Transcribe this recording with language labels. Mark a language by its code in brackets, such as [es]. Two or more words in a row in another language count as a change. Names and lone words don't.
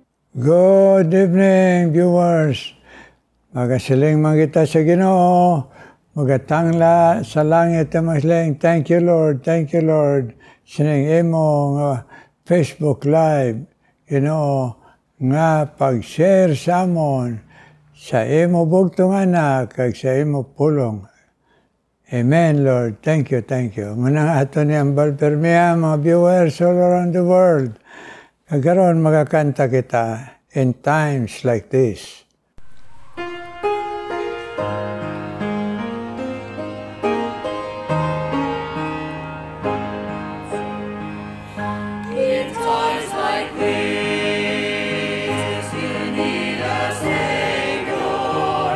[en] Good evening, viewers. [hil] Magasiling man kita sa Ginoo. Magatangla sa langit ang masling. [en] Thank you, Lord. Thank you, Lord. [hil] Sining imo nga Facebook Live. Ginoo nga pag-share sa amon sa imo bugtong anak kag sa imo pulong. [en] Amen, Lord. Thank you, thank you. [hil] Munang ato ni Ambal Permia, mga viewers [en] all around the world. [hil] Kagaroon magakanta kita [en] in times like this. In times like this, you need a Savior.